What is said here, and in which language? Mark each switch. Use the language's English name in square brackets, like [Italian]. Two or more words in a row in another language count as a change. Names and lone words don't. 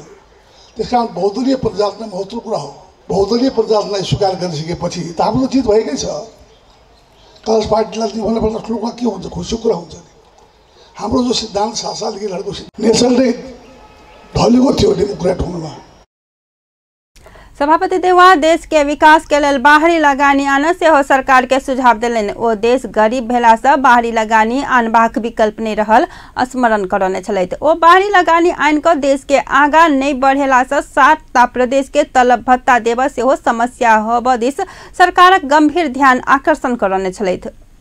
[Nepali] त्यसकारण बहुदलीय प्रजातन्त्र महत्त्वपूर्ण कुरा हो। बहुदलीय प्रजातन्त्रलाई स्वीकार गरिसकेपछि त हाम्रो जित भएकै छ। कांग्रेस पार्टीलाई भन्नुपर्दा ठुलो कुरा के हुन्छ, खुसीको कुरा हुन्छ नि। हाम्रो जो सिद्धान्त 7 सालदेखि लडेको नेसनले ढलेको थियो डेमोक्रेट हुनुमा। [Maithili] सभापति देउवा देश के विकास के लेल बाहरी लगानी आन सेहो सरकार के सुझाव देलनि। ओ देश गरीब भेला से बाहरी लगानी आनबाक विकल्प नहीं रहल स्मरण करने छलथि। ओ बाहरी लगानी आइन को देश के आगा नहीं बढ़ेला से 7टा प्रदेश के तलब भत्ता देब सेहो समस्या होब दिस सरकारक गंभीर ध्यान आकर्षण करने छलथि।